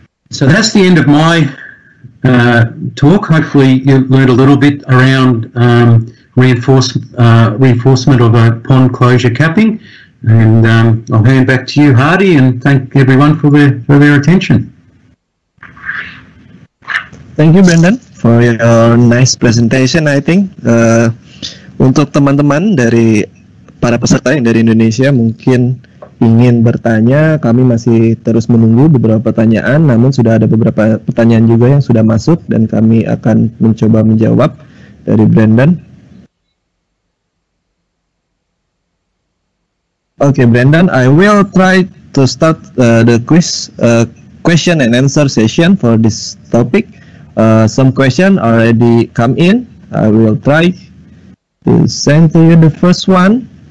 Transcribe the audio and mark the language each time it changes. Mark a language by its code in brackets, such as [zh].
[en] So that's the end of my talk. Hopefully you learned a little bit around reinforcement of a pond closure capping. And I'll hand back to you, Hardy, and thank everyone for their attention. Thank you, Brendan, for your nice presentation. I think [id] untuk teman-teman dari para peserta yang dari Indonesia mungkin ingin bertanya, kami masih terus menunggu beberapa pertanyaan, namun sudah ada beberapa pertanyaan juga yang sudah masuk dan kami akan mencoba menjawab dari Brendan. [en] Okay, Brendan, I will try to start the question and answer session for this topic. Some questions already come in. I will try to send to you the first one.